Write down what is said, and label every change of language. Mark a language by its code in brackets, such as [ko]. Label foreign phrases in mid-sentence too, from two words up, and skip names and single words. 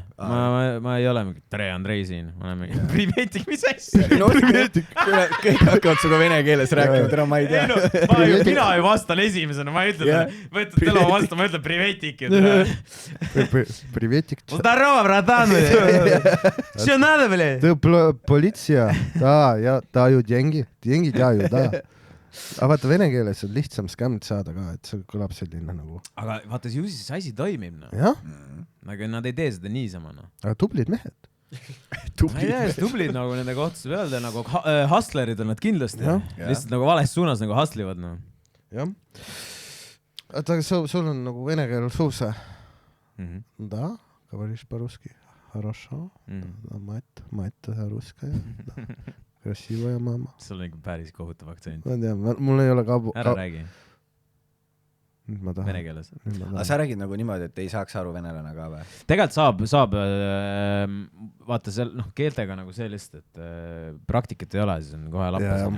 [et] Ma ei ole mingi tere Andrei siin. Ma olen mingi privetik, mis asja? Kõik hakkavad suga vene keeles rääkima, täna ma ei tea. Mina ju vastan esimesena, ma ütlen, võtad telo vastu, ma ütlen privetik. Privetik. [ru] Здорово, братан. Что надо, блядь? Ты полиция. Да, я даю деньги. Деньги даю, да. [et] Aga vaata, vene keeles on lihtsam skämmt saada ka, et see kõlab selline nagu... Aga vaata, ju siis asi toimib, no. Jah. Aga nad ei tee seda niisama, no. Aga tublid mehed. Ma ei tea, tublid nagu nende kohtusse öelda, nagu hustlerid on nad kindlasti. Lihtsalt nagu vales suunas nagu hustlivad, no. Jah. Aga sul on nagu vene keel suusa. [ru] Da, говоришь по-русски. Хорошо. Mait русская. Красивая мама. [et] Sul on ikka päris kohutav aktsent. Ma tean, mul ei ole Ära räägi. Ma tahan. Vene keeles. Aga sa räägid nagu niimoodi, et ei saaks aru venelane ka või? Tegelikult saab vaata seal, noh, keeltega nagu sellist, et praktikat ei ole, siis on kohe lappas.